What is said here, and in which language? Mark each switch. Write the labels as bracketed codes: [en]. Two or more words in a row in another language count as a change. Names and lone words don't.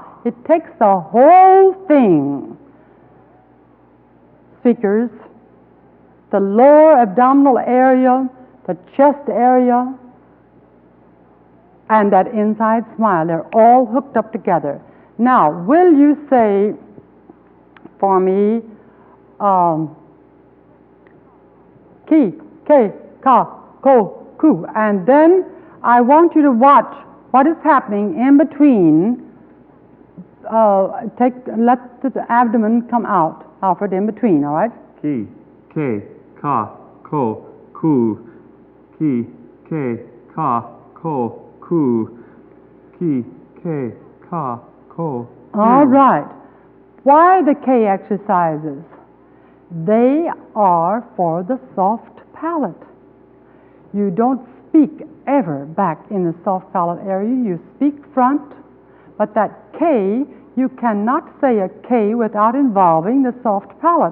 [en] It takes the whole thing. Speakers, the lower abdominal area, the chest area, and that inside smile, they're all hooked up together. Now, will you say for me, ki, ke, ka, ko, ku, and then I want you to watch what is happening in between. Let the abdomen come out, Alfred, in between, all right? Ki, ke, ka, ko, ku. Ki, ke, ka, ko, ku. Ki, ke, ka, ko. All right. Why the K exercises? They are for the soft palate. You don't speak ever back in the soft palate area. You speak front, but that K, you cannot say a K without involving the soft palate.